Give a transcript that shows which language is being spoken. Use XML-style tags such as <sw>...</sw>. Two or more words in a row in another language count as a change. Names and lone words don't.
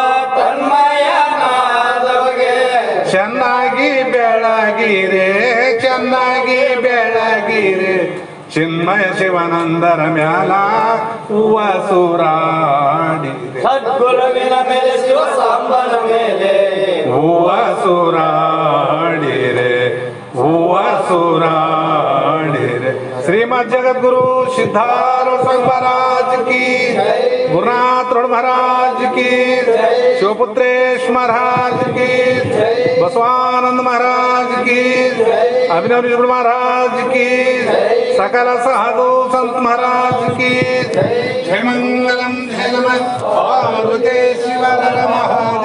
<kn>ತನ್ಮಯನಾದವಗೆ, ಚೆನ್ನಾಗಿ ಬೆಳಗಿರೆ ಚೆನ್ನಾಗಿ ಬೆಳಗಿರೆ ಚಿನ್ಮಯ ಶಿವನಂದರ ಮ್ಯಾಲ ಹೂವ ಸೂರಾಡಿರೆ, ಸದ್ಗುರುವಿನ ಮೇಲೆ ಶಿವ ಸಾಂಬನ ಮೇಲೆ ಹೂವ ಸೂರಾಡಿರೆ, ಹೂವ ಸೂರಾಡಿರೆ.</kn> <hi>ಶ್ರೀಮದ್ ಜಗದ್ಗುರು ಸಿದ್ಧಾರೂಢ महाराज की, गुरुनाथ महाराज की, शिवपुत्रेश महाराज की, बसवानंद महाराज की, अभिनव महाराज की, सकल साधु संत महाराज की जय मंगलम जय नमः पार्वती शिव नमः।</hi>